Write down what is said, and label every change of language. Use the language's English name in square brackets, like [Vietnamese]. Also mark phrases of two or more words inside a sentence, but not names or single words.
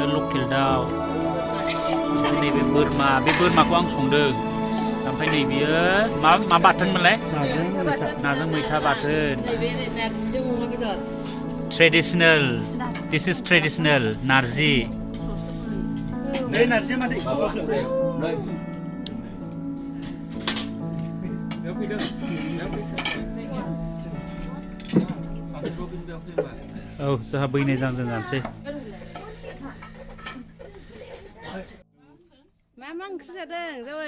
[Bodo] लकेल दाउ नैबे बोरमा बे बोरमाखौ आं संदों ओमफ्राय नैबेयो मा बाथोनमोनलाय नाजों मैथा बाथोन ट्रेडिशनेल [English] this is traditional [Bodo] नारजि नै नारजिया मादै औ जोंहा बैनाय जानोसै मा ओंख्रि जादों जावै